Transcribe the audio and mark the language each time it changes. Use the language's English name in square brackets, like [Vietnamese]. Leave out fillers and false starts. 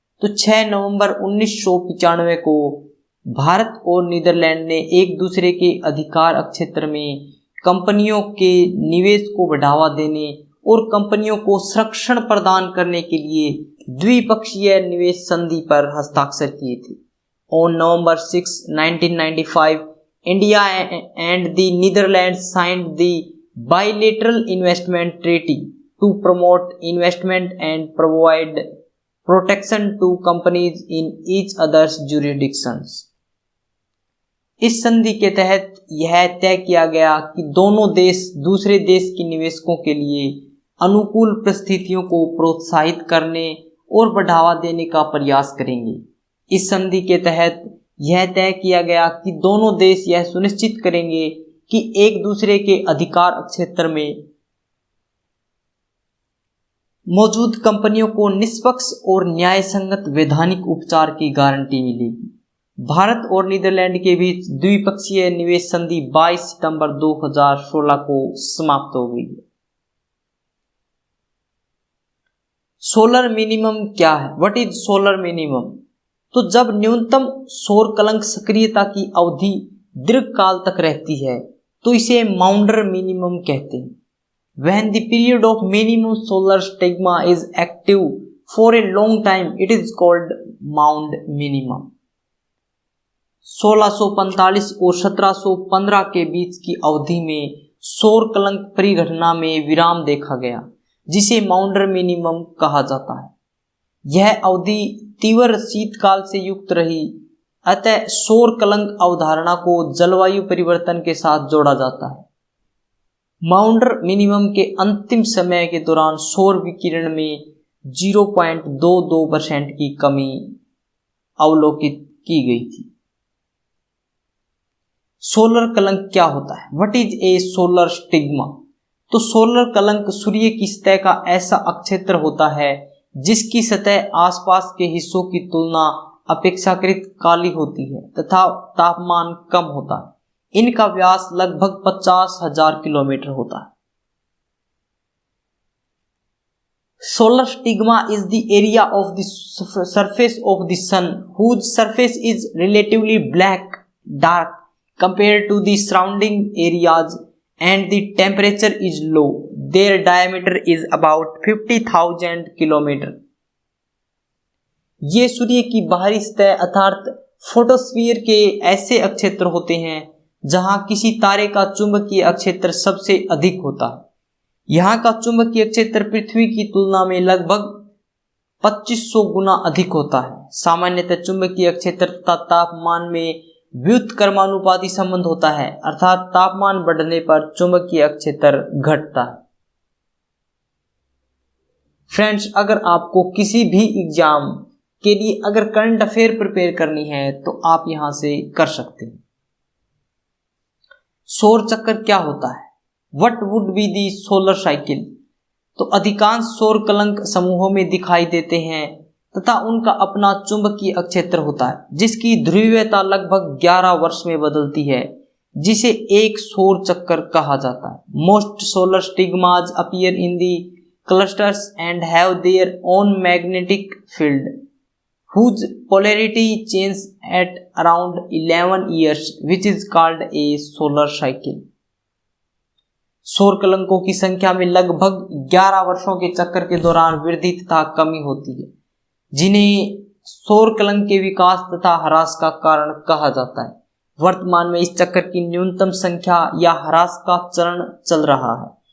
[Hindi] तो 6 नवंबर 1995 को भारत और नीदरलैंड ने एक दूसरे के अधिकार क्षेत्र में कंपनियों के निवेश को बढ़ावा देने और कंपनियों को संरक्षण प्रदान करने के लिए द्विपक्षीय निवेश संधि पर हस्ताक्षर किए थे। On November 6, 1995, India and the Netherlands signed the [English] bilateral investment treaty to promote investment and provide protection to companies in each other's jurisdictions। [Hindi] इस संधि के तहत यह तय किया गया कि दोनों देश दूसरे देश के निवेशकों के लिए अनुकूल परिस्थितियों को प्रोत्साहित करने और बढ़ावा देने का प्रयास करेंगे। इस संधि के तहत यह तय किया गया कि दोनों देश यह सुनिश्चित करेंगे कि एक दूसरे के अधिकार क्षेत्र में मौजूद कंपनियों को निष्पक्ष और न्याय संगत वैधानिक उपचार की गारंटी मिलेगी। भारत और नीदरलैंड के बीच द्विपक्षीय निवेश संधि 22 सितंबर 2016 को समाप्त हो गई है। सोलर मिनिमम क्या है? [English] What is solar minimum? [Hindi] तो जब न्यूनतम सौर कलंक सक्रियता की अवधि दीर्घ काल तक रहती है तो इसे माउंडर मिनिमम कहते हैं। [English] When the period of minimum solar stigma is active for a long time, it is called Maund minimum। [Hindi] 1645 और 1715 के बीच की अवधि में सौर कलंक परिघटना में विराम देखा गया, जिसे माउंडर मिनिमम कहा जाता है। यह अवधि तीव्र शीतकाल से युक्त रही, अतः सौर कलंक अवधारणा को जलवायु परिवर्तन के साथ जोड़ा जाता है। माउंडर मिनिमम के अंतिम समय के दौरान सौर विकिरण में 0.22% की कमी अवलोकित की गई थी। सोलर कलंक क्या होता है? [English] What is a solar stigma? [Hindi] तो सोलर कलंक सूर्य की सतह का ऐसा अक्षेत्र होता है जिसकी सतह आसपास के हिस्सों की तुलना अपेक्षाकृत काली होती है तथा तापमान कम होता है। इनका व्यास लगभग 50,000 किलोमीटर होता है। [English] Solar stigma is the area of the surface of the sun whose surface is relatively dark compared to the surrounding areas and the temperature is low. Their diameter is about 50,000 kilometre. [Hindi] ये सूर्य की बाहरी सतह अर्थात photosphere के ऐसे अक्षेत्र होते हैं जहां किसी तारे का चुंबकीय अक्षेत्र सबसे अधिक होता है। यहाँ का चुंबकीय क्षेत्र पृथ्वी की तुलना में लगभग 2500 गुना अधिक होता है। सामान्यतः चुंबकीय क्षेत्र तथा तापमान में व्युत्क्रमानुपाती संबंध होता है अर्थात तापमान बढ़ने पर चुंबकीय क्षेत्र घटता है। फ्रेंड्स, अगर आपको किसी भी एग्जाम के लिए अगर करंट अफेयर प्रिपेयर करनी है तो आप यहां से कर सकते हैं। सौर चक्र क्या होता है? [English] What would be the solar cycle? [Hindi] तो अधिकांश सौर कलंक समूहों में दिखाई देते हैं तथा उनका अपना चुंबकीय क्षेत्र होता है जिसकी ध्रुवीयता लगभग 11 वर्ष में बदलती है, जिसे एक सौर चक्कर कहा जाता है। [English] Most solar stigmas appear in the clusters and have their own magnetic field whose polarity changes at around 11 years, which is called a solar cycle. [Hindi] सौर कलंकों की संख्या में लगभग 11 वर्षों के चक्कर के दौरान वृद्धि तथा कमी होती है, जिन्हें सौर कलंक के विकास तथा ह्रास का कारण कहा जाता है। वर्तमान में इस चक्कर की न्यूनतम संख्या या ह्रास का चरण चल रहा है।